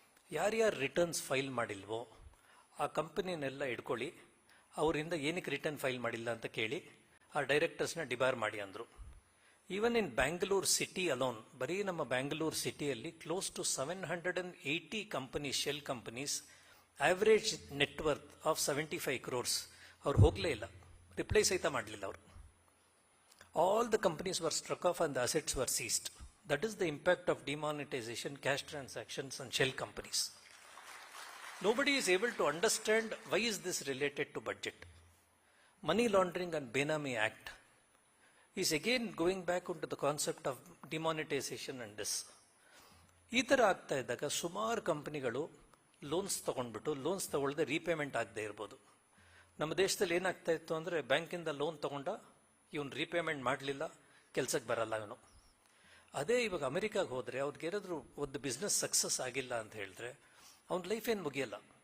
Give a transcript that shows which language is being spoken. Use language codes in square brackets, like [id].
[kn] ಯಾರ್ಯಾರು returns file ಮಾಡಿಲ್ವೋ ಆ ಕಂಪನಿನೆಲ್ಲ ಇಟ್ಕೊಳ್ಳಿ, ಅವರಿಂದ ಏನಕ್ಕೆ ರಿಟರ್ನ್ ಫೈಲ್ ಮಾಡಿಲ್ಲ ಅಂತ ಕೇಳಿ ಆ ಡೈರೆಕ್ಟರ್ಸ್ನ ಡಿಬಾರ್ ಮಾಡಿ ಅಂದರು. [en] even in Bangalore city alone, [kn] ಬರೀ ನಮ್ಮ ಬ್ಯಾಂಗ್ಳೂರ್ ಸಿಟಿಯಲ್ಲಿ [en] Close to 780 companies, shell companies, average net worth of 75 crores. [kn] ಅವ್ರು ಹೋಗಲೇ ಇಲ್ಲ, ರಿಪ್ಲೈ ಸಹಿತ ಮಾಡಲಿಲ್ಲ ಅವರು. [en] All the companies were struck off and the assets were seized. That is the impact of demonetization, cash transactions and shell companies. Nobody is able to understand why is this related to budget. Money laundering and Benami Act is again going back into the concept of demonetization and this. [kn] ಈ ಥರ ಆಗ್ತಾ ಇದ್ದಾಗ ಸುಮಾರು ಕಂಪನಿಗಳು loans ತೊಗೊಂಡ್ಬಿಟ್ಟು loans ತೊಗೊಳ್ದೆ repayment ಆಗದೆ ಇರ್ಬೋದು. ನಮ್ಮ ದೇಶದಲ್ಲಿ ಏನಾಗ್ತಾ ಇತ್ತು ಅಂದರೆ, ಬ್ಯಾಂಕಿಂದ ಲೋನ್ ತೊಗೊಂಡ, ಇವನು ರೀಪೇಮೆಂಟ್ ಮಾಡಲಿಲ್ಲ, ಕೆಲಸಕ್ಕೆ ಬರಲ್ಲ ಇವನು. ಅದೇ ಇವಾಗ ಅಮೆರಿಕಾಗೆ ಹೋದರೆ ಅವ್ರಿಗೆ ಏನಾದರೂ ಒಂದು ಬಿಸ್ನೆಸ್ ಸಕ್ಸಸ್ ಆಗಿಲ್ಲ ಅಂತ ಹೇಳಿದ್ರೆ ಅವ್ನ ಲೈಫ್ ಏನು ಮುಗಿಯಲ್ಲ.